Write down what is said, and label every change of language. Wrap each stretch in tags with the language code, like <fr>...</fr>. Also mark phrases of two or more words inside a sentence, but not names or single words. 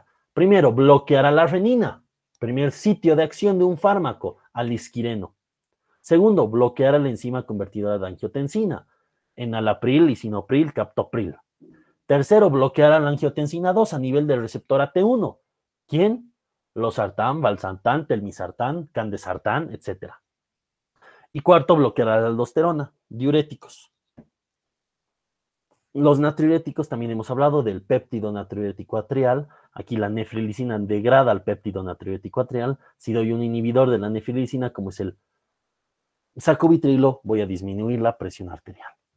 <es>Primero, bloquear a la renina. Primer sitio de acción de un fármaco, alisquireno. Segundo, bloquear a la enzima convertidora de angiotensina, enalapril, lisinopril, captopril. Tercero, bloquear a la angiotensina 2 a nivel del receptor AT1. ¿Quién? Losartán, valsartán, telmisartán, candesartán, etc. Y cuarto, bloquear a la aldosterona, diuréticos. Los natriuréticos, también hemos hablado del péptido natriurético atrial. Aquí la nefrilisina degrada al péptido natriurético atrial. Si doy un inhibidor de la nefrilisina, como es el sacubitrilo, voy a disminuir la presión arterial.</es>